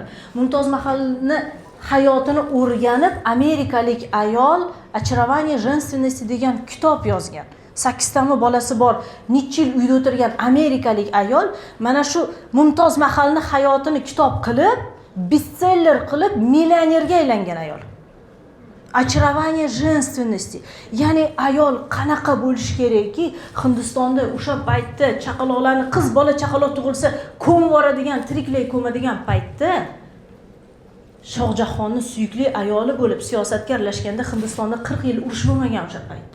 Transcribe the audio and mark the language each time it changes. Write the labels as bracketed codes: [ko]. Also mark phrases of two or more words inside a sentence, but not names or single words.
[uz] Mumtoz Mahalni hayotini o'rganib, amerikalik ayol Очарование женственности degan kitob yozgan. 8 tami bolasi bor, necha yil uyda o'tirgan amerikalik ayol mana shu Mumtoz Mahalni hayotini kitob qilib, bestseller qilib, millionerga aylangan ayol. Очарование женственности. Ya'ni ayol qanaqa bo'lish kerakki, Hindistonda o'sha paytda chaqaloqlarni, qiz bola chaqaloq tug'ilsa ko'mib yuboradigan, tiriklay ko'madigan paytda Shohjahonning suyukli ayoli bo'lib siyosatga aralashganda Hindistonda 40 yil urush bo'lmagan o'sha paytda.